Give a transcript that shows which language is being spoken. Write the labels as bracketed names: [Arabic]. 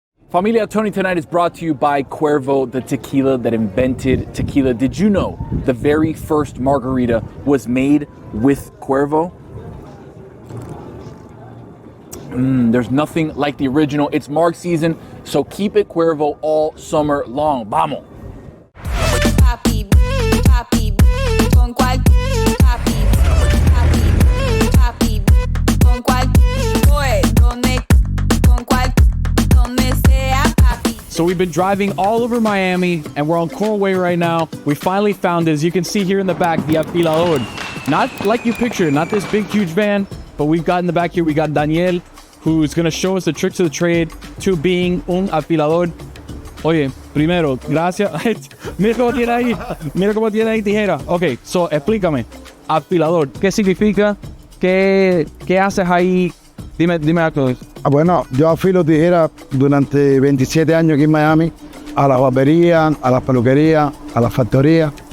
[English] Familia, Tony Tonight is brought to you by Cuervo, the tequila that invented tequila. Did you know the very first margarita was made with Cuervo? There's nothing like the original. It's marg season, so keep it Cuervo all summer long. [Spanish] Vamos. Papi, papi, con cual papi, papi, papi, con cual boy, con cual sea papi. [English] So we've been driving all over Miami, and we're on Coral Way right now. We finally found, as you can see here in the back, the afilador. Not like you picture, not this big, huge van, but we've got in the back here, we got Daniel, who's going to show us the tricks of the trade to being un afilador. [Spanish] Oye, primero, gracias. Mira cómo tiene ahí tijera. Ok, so explícame. Afilador, ¿qué significa? ¿Qué haces ahí? Dime algo. Bueno, yo afilo tijera durante 27 años aquí en Miami, a las barberías, a las peluquerías, a las factorías.